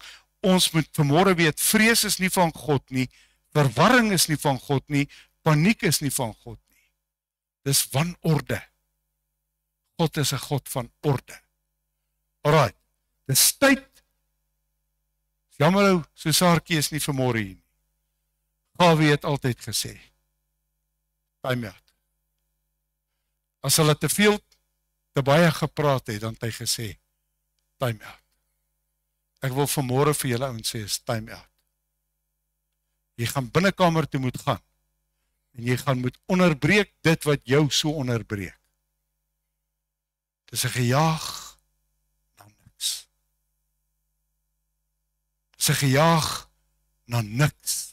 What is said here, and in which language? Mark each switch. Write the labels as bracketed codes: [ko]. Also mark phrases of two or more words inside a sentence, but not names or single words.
[af] Ons moet vanmôre weet, vrees is nie van God nie, verwarring is nie van God nie, paniek is nie van God nie. Dis wanorde. God is 'n God van orde. Alright, dis tyd. Jammer ou, so Saartjie is nie vanmôre hier nie. Gawie het altyd gesê, [en] time out. [af] As hulle te baie gepraat het, dan het hy gesê, [en] time out. [af] Ek wil vanmôre vir julle ouens sê, is [en] time out. [af] Jy gaan binnekamer toe moet gaan, en jy gaan moet onderbreek dit wat jou so onderbreek. Dis 'n gejaag na niks. Dis 'n gejaag na niks.